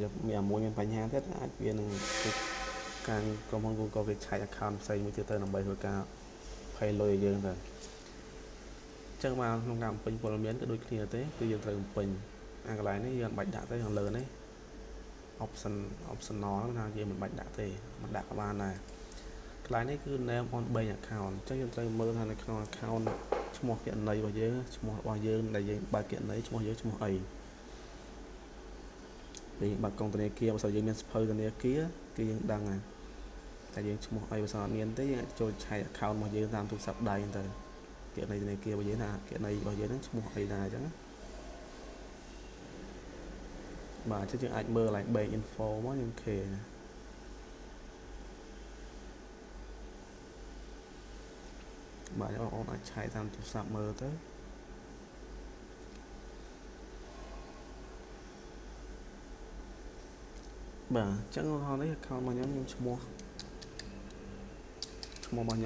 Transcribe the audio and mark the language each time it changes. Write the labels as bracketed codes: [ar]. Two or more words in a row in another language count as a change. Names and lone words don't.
[km] មានមួយមានបញ្ហាទៀតអាចវានឹងការក្រុមហ៊ុន Google គេឆែក account ផ្សេងមួយទៀតទៅដើម្បីធ្វើការ pay លុយឲ្យយើងទៅចឹងមកក្នុងការបំពេញព័ត៌មានក៏ដូចគ្នាទេគឺយើងត្រូវបំពេញអាកន្លែងនេះយើងមិនបាច់ដាក់ទេខាងលើនេះ optional ហ្នឹងថាយើងមិនបាច់ដាក់ទេមិនដាក់ក៏បានដែរកន្លែងនេះគឺ [en] name on bank account [km] អញ្ចឹងយើងត្រូវមើលថានៅក្នុង account ឈ្មោះគណនីរបស់យើងឈ្មោះរបស់យើងដែលយើងបើកគណនីឈ្មោះយើងឈ្មោះអី ពេលបើកកងធនាគារបើសិនយើងមានសភៅធនាគារគឺយើងដឹងហើយតែយើងឈ្មោះអីបើសិនអត់មានទេយើងអាចចូលឆែក account របស់យើងតាមទូរស័ព្ទដៃទៅគណនីធនាគាររបស់យើងថាគណនីរបស់យើងហ្នឹងឈ្មោះអីដែរអញ្ចឹង បាទអញ្ចឹងយើងអាចមើល [en] like bank info [km] មកយើងខេបាទបងប្អូនអាចឆែកតាមទូរស័ព្ទមើលទៅបាទអញ្ចឹងឧទាហរណ៍នេះ account របស់ខ្ញុំឈ្មោះរបស់ខ្ញុំ